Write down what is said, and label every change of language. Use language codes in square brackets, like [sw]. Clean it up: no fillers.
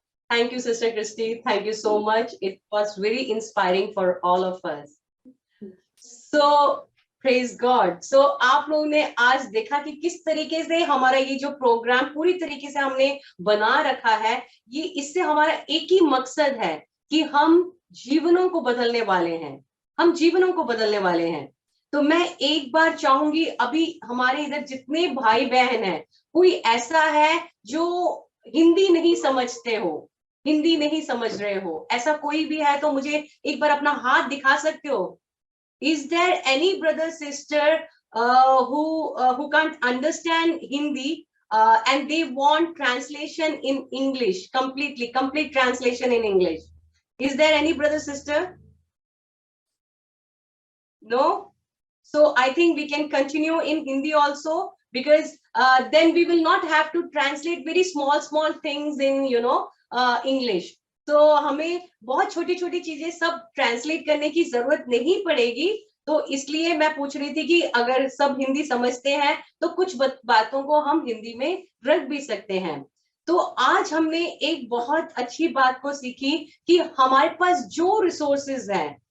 [en] Thank you, Sister Christy. Thank you so much. It was very inspiring for all of us. So, praise God. [hi] So, आप लोगों ने आज देखा कि किस तरीके से हमारा ये जो प्रोग्राम पूरी तरीके से हमने बना रखा है, ये इससे हमारा एक ही मकसद है कि हम जीवनों को बदलने वाले हैं, हम जीवनों को बदलने वाले हैं। तो मैं एक बार चाहूंगी, अभी हमारे इधर जितने भाई बहन हैं, कोई ऐसा है जो हिंदी नहीं समझते हो, हिंदी नहीं समझ रहे हो, ऐसा कोई भी है तो मुझे एक बार अपना हाथ दिखा सकते हो? [en] Is there any brother sister who can't understand Hindi and they want translation in English, complete translation in English? Is there any brother sister? No? So I think we can continue in Hindi also, because then we will not have to translate very small things in English. [hi] तो हमें बहुत छोटी छोटी चीजें सब translate करने की जरूरत नहीं पड़ेगी। तो इसलिए मैं पूछ रही थी कि अगर सब हिंदी समझते हैं तो कुछ बातों को हम हिंदी में रख भी सकते हैं। तो आज हमने एक बहुत अच्छी बात को सीखी कि हमारे पास जो रिसोर्सेज हैं,